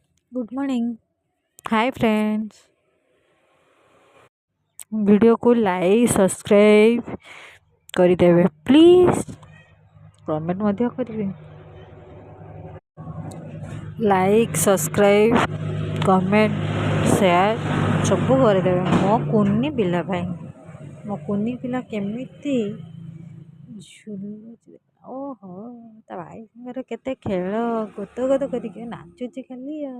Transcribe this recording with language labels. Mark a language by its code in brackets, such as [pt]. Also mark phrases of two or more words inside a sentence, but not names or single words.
[en] Good morning. Hi friends. Video ko like subscribe କରିଦେବେ ପ୍ଲିଜ୍। [or] କମେଣ୍ଟ ମଧ୍ୟ କରିବେ। [en] like subscribe comment share [or] ସବୁ କରିଦେବେ ମୋ କୁନି ପିଲା ପାଇଁ। ମୋ କୁନି ପିଲା କେମିତି ଝୁଲୁଛି, ଓହୋ ତା ଭାଇ ସାଙ୍ଗରେ କେତେ ଖେଳ ଗୋଦ ଗୋଦ କରିକି ନାଚୁଛି ଖାଲି ଆଉ।